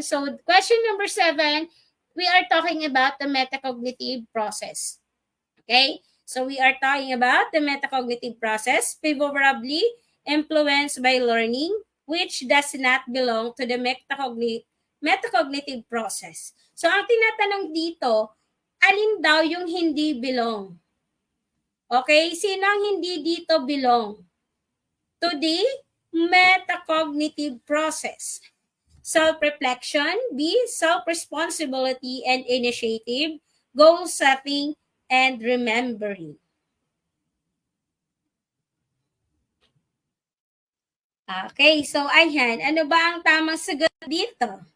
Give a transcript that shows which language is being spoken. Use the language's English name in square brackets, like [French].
[English] So, question number 7, we are talking about the metacognitive process. Okay? So, we are talking about the metacognitive process. Favorably, influenced by learning, which does not belong to the metacognitive process. [Filipino] So, ang tinatanong dito, alin daw yung hindi belong? Okay, sino ang hindi dito belong? [English] To the metacognitive process. Self-reflection, B, self-responsibility and initiative, goal setting, and remembering. [Filipino] Okay, so ayan, ano ba ang tamang sagot dito?